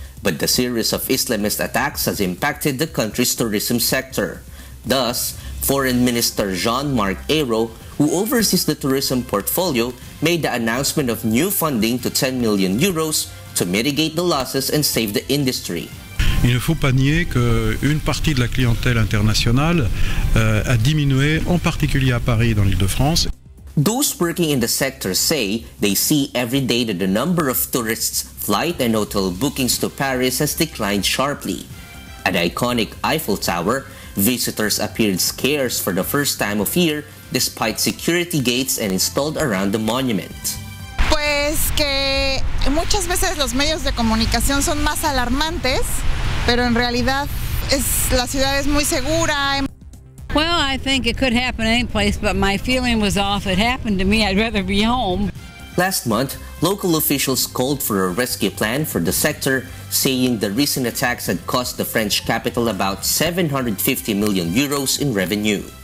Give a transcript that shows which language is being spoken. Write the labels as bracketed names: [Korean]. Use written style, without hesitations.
[English] But the series of Islamist attacks has impacted the country's tourism sector. Thus, Foreign Minister Jean-Marc Ayrault, who oversees the tourism portfolio, made the announcement of new funding to 10 million euros to mitigate the losses and save the industry. [French] Il ne faut pas nier qu'une partie de la clientèle internationale a diminué, en particulier à Paris dans l'Île-de-France. [English] Those working in the sector say they see every day that the number of tourists' flight and hotel bookings to Paris has declined sharply. At the iconic Eiffel Tower, visitors appeared scarce for the first time of year despite security gates and installed around the monument. [Spanish] Pues que muchas veces los medios de comunicación son más alarmantes, pero en realidad la ciudad es muy segura. [English] Well, I think it could happen any place, but my feeling was off. It happened to me. I'd rather be home. Last month, local officials called for a rescue plan for the sector, saying the recent attacks had cost the French capital about 750 million euros in revenue.